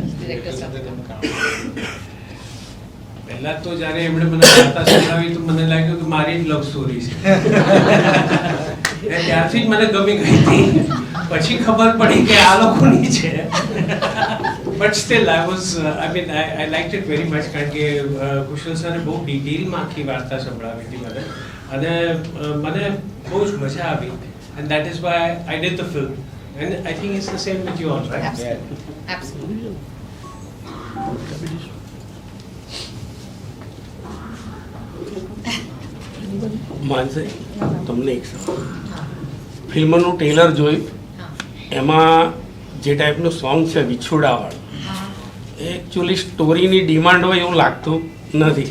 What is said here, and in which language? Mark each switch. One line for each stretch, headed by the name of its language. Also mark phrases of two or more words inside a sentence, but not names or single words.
Gujarati: ડિરેક્ટર સાથે પહેલા તો જ્યારે એમણે મને વાર્તા સંભળાવી તો મને લાગ્યું કે મારી જ
English: love story
Gujarati: છે. ત્યારથી જ મને ગમી ગઈ હતી. પછી ખબર પડી કે આ લોકોની છે.
English: But still I liked it very much
Gujarati: કારણ કે કુશલ સરે બહુ ડિટેલમાં આખી વાર્તા સંભળાવી હતી મને, અને મને બહુ જ મજા આવી.
English: and that is why I did the film, and I think it's the same with you all, right? Absolutely. Absolutely.
Gujarati: માનસી, તમને એક સવાલ. ફિલ્મનું ટ્રેલર જોયું, એમાં જે ટાઈપનું સોંગ છે વિછોડાવાળું, એ એકચ્યુઅલી સ્ટોરીની ડિમાન્ડ હોય એવું લાગતું નથી.